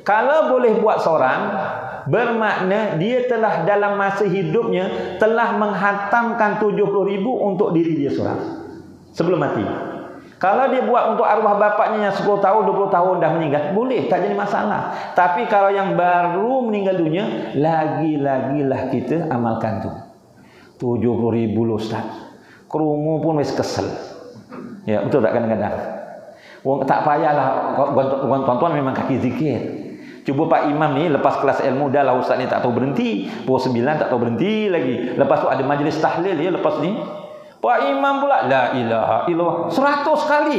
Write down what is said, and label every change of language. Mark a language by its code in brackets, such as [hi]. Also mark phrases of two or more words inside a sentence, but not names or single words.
[ms] Kalau boleh buat seorang, bermakna dia telah dalam masa hidupnya telah menghatamkan 70,000 untuk diri dia seorang sebelum mati. Kalau dia buat untuk arwah bapaknya yang 10 tahun, 20 tahun dah meninggal, boleh, tak jadi masalah. Tapi kalau yang baru meninggal dunia, lagi-lagilah kita amalkan tu. 70,000 loh Ustaz. [jv] Kerungu pun wis kesel. [ms] Ya, betul tak kadang-kadang? Tak payahlah, tuan-tuan memang kaki zikir. Cuba Pak Imam ni lepas kelas ilmu dah lah Ustaz ni tak tahu berhenti. Pukul 9 tak tahu berhenti lagi. Lepas tu ada majlis tahlil ya lepas ni. Pak Imam pula [ar] لا إله إلا الله [ms] 100 kali.